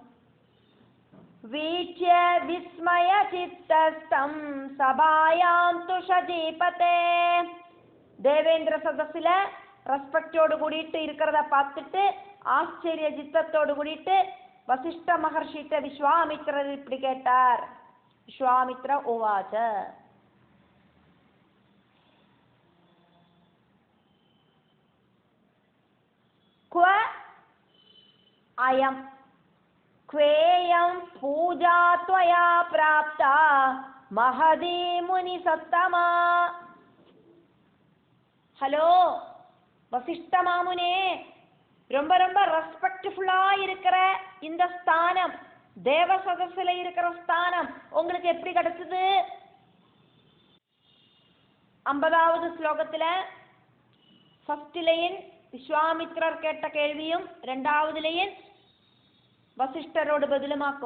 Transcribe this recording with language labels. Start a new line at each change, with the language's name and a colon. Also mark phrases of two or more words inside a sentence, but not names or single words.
Sanskrit: वीट्य विस्मय चित्तस्थं सभायां तुषजीपते.
Tamil: தேவேந்திர சதஸ்ல ரெஸ்பெக்டோடு கூடிட்டு இருக்கிறத பார்த்துட்டு ஆச்சரிய சித்தத்தோடு கூடிட்டு வசிஷ்ட மகர்ஷிட்ட விஸ்வாமித்ரர் இப்படி கேட்டார்.
Sanskrit: विश्वामित्र उवाच. क्व अयं क्वेयं पूजा त्वया प्राप्ता महदी मुनिसत्तमा.
Tamil: ஹலோ வசிஷ்ட மாமுனே, ரொம்ப ரொம்ப ரெஸ்பெக்ட்ஃபுல்லா இருக்கிற இந்த ஸ்தானம், தேவ சதஸ்ல இருக்கிற ஸ்தானம் உங்களுக்கு எப்படி கிடைச்சது? 50வது ஸ்லோகத்துல
English: first line
Tamil: விஸ்வாமித்ரர் கேட்ட கேள்வியும் 2வது லைன் வசிஷ்டரோடு பதிலுமாக்கும்.